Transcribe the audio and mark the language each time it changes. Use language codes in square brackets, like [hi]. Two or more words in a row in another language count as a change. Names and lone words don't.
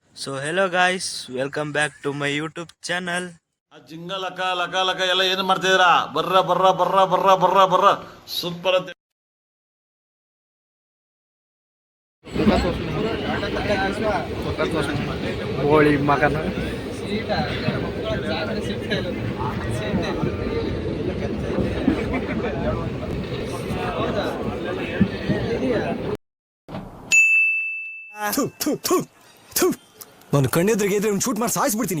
[en] So hello guys, welcome back to my YouTube channel. [kn] ಆ ಜಿಂಗ ಲಕ ಲಕ ಲಕ ಎಲ್ಲ ಏನು ಮಾಡ್ತಿದ್ದೀರಾ? ಬರ್ರ ಬರ್ರ ಬರ್ರ ಬರ್ರ ಬರ್ರ ಬರ್ರ ಸೂಪರ್ ಅಂತ ಹೋಳಿ ಮಗನ ನಾನು ಕಣ್ಣೆದ್ರಿಗೆ ಇದ್ರೆ ಶೂಟ್ ಮಾಡಿ ಸಾಯಿಸ್ಬಿಡ್ತೀನಿ.